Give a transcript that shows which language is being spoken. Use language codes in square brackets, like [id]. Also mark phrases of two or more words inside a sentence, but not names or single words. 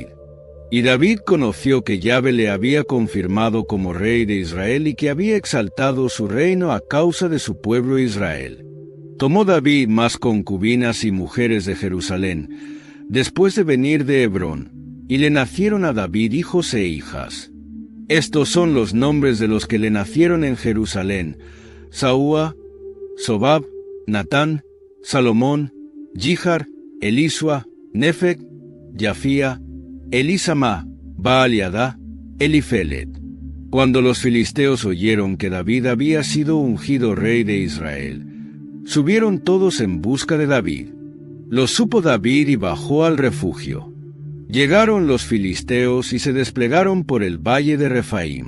[es] Y David conoció que Yahvé le había confirmado como rey de Israel y que había exaltado su reino a causa de su pueblo Israel. Tomó David más concubinas y mujeres de Jerusalén, después de venir de Hebrón, y le nacieron a David hijos e hijas. Estos son los nombres de los que le nacieron en Jerusalén: Saúa, Sobab, Natán, Salomón, Jihar, Elisua, Nefeg, Jafía, Elisama, Baal-Yadá, Elifelet. Cuando los filisteos oyeron que David había sido ungido rey de Israel, subieron todos en busca de David. Lo supo David y bajó al refugio. Llegaron los filisteos y se desplegaron por el valle de Refaim.